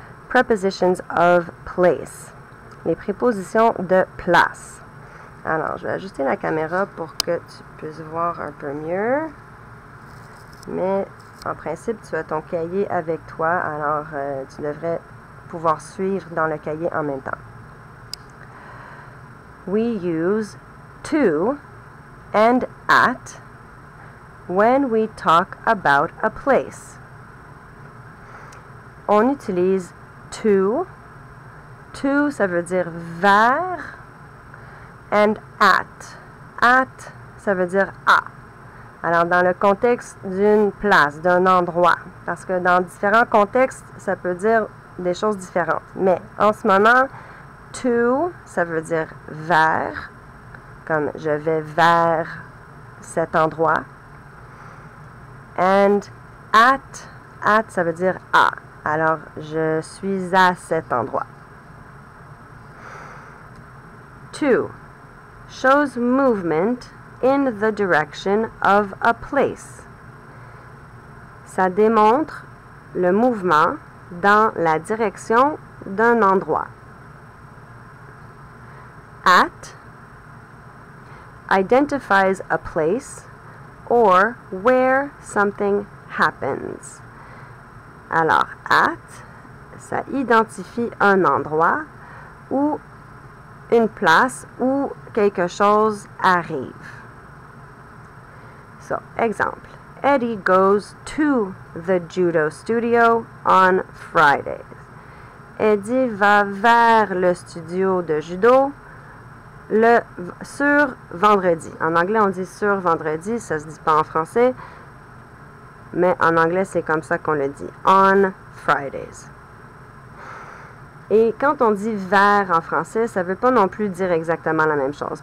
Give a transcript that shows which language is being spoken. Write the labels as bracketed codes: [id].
[en] Prepositions of place. [fr] Les prépositions de place. Alors, je vais ajuster la caméra pour que tu puisses voir un peu mieux. Mais en principe, tu as ton cahier avec toi, alors tu devrais pouvoir suivre dans le cahier en même temps. [en] We use to and at when we talk about a place. [fr] On utilise to. To, ça veut dire vers. [en] And at. [fr] At, ça veut dire à. Alors, dans le contexte d'une place, d'un endroit, parce que dans différents contextes, ça peut dire des choses différentes. Mais en ce moment, to, ça veut dire vers, comme je vais vers cet endroit. [en] And at, [fr] ça veut dire à. Alors, je suis à cet endroit. [en] To shows movement in the direction of a place. [fr] Ça démontre le mouvement dans la direction d'un endroit. [en] At identifies a place or where something happens. [fr] Alors, at, ça identifie un endroit ou une place où quelque chose arrive. [en] So, exemple. Eddie goes to the judo studio on Fridays. [fr] Eddie va vers le studio de judo sur vendredi. En anglais, on dit sur vendredi, ça se dit pas en français, mais en anglais, c'est comme ça qu'on le dit. [en] On Fridays. [fr] Et quand on dit vers en français, ça ne veut pas non plus dire exactement la même chose.